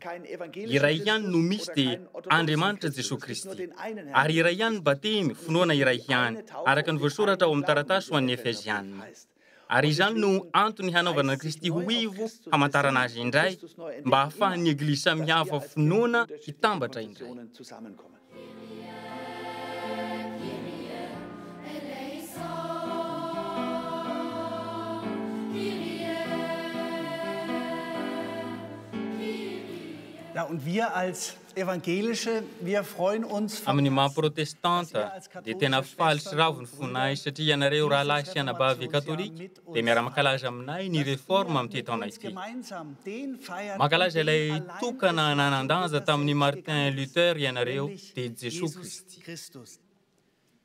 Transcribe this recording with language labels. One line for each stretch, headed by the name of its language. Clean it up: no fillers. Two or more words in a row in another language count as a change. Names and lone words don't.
Malagasy: Iray ihany no misy dia Andriamanitra Jesosy Kristy. Ary iray ihany batemy, finoana iray ihany, araka ny voasoratra ao amin'ny taratasy ho an'ny Efezianina. Ary izany no antony hanaovana Kristy ho ivo hamantarana azy indray mba hahafahan'ny Eglizy samihafa finoana hitambatra indray.
German: Ja, und wir als Evangelische, wir freuen uns
Malagasy: amin'ny maha-protestanta dia tena faly sy ravo ny fonay satria ianareo rahalahy sy anabavy katolika dia miara-mankalaza aminay ny réforme amin'ity taona ity. Mankalaza ilay tokana nanan-danja tamin'ny Martin Luther ianareo dia Jesosy Kristy.